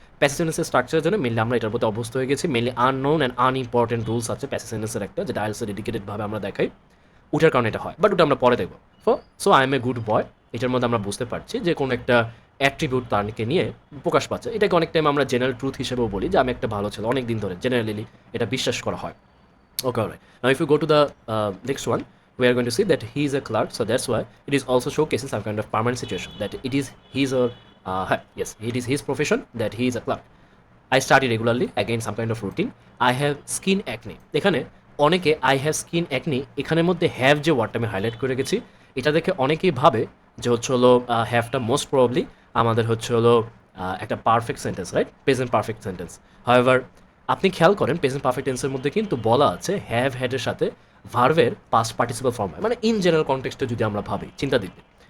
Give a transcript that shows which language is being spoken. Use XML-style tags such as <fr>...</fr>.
<bn>Passive সেন্টেন্সের স্ট্রাকচারের জন্য মেনলি আমরা এটার প্রতি অভ্যস্ত হয়ে গেছি। Mainly unknown and unimportant rules আছে প্যাসিভ সেন্টেন্সের একটা, যেটা আইএলটিএসে ডেডিকেটেডভাবে আমরা দেখাই, ওটার কারণে এটা হয়, বাট ওটা আমরা পরে দেখবো।</bn> <en>so I am a good boy,</en> <bn>এটার মধ্যে আমরা বুঝতে পারছি যে কোনো একটা অ্যাট্রিবিউট তারকে নিয়ে প্রকাশ পাচ্ছে। এটাকে অনেক টাইম আমরা জেনারেল ট্রুথ হিসেবেও বলি যে আমি একটা ভালো ছেলে, অনেক দিন ধরে জেনারেলি এটা বিশ্বাস করা হয়।</bn> <en>Okay, all right. Now, if you go to the next one, we are going to see that he is a clerk, so that's why it is also showcasing some kind of permanent situation, that it is his or yes, it is his profession that he is a clerk. I study regularly, again some kind of routine. I have skin acne.</en> <bn>এখানে অনেকে</bn> <en>I have skin acne</en> <bn>এখানের মধ্যে have যে ওয়ার্ডটা আমি highlight করে গেছি, এটা দেখে অনেকেই ভাবে যে হচ্ছে হলো হ্যাভটা মোস্ট প্রবাবলি আমাদের হচ্ছে হলো একটা perfect sentence, right, present perfect sentence. However আপনি খেয়াল করেন প্রেজেন্ট পারফেক্ট টেন্সের মধ্যে কিন্তু বলা আছে হ্যাভ হ্যাডের সাথে ভার্ভের পাস্ট পার্টিসিপাল ফর্ম হয়, মানে ইন জেনারেল কনটেক্সটে যদি আমরা ভাবি, চিন্তা দিতে।</bn>